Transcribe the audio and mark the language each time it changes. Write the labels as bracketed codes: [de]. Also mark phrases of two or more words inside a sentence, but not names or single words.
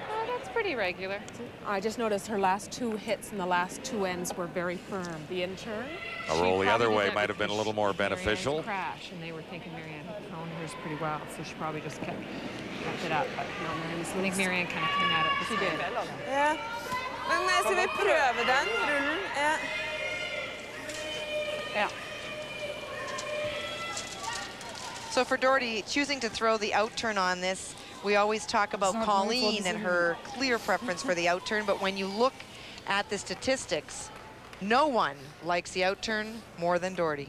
[en] Oh, that's pretty regular. I just noticed her last 2 hits and the last 2 ends were very firm. The in turn. A roll the other way might have been a little more beneficial. Crash, and they were thinking Marianne had thrown hers pretty well, so she probably just kept it up. But no, I think Marianne kind of came at it. She did. [da] Ja. Men skal vi prøve den rullen? Ja. Ja. [en] So for Doherty, choosing to throw the out turn on this, we always talk about Colleen and her clear preference for the out turn, but when you look at the statistics, no one likes the out turn more than Doherty.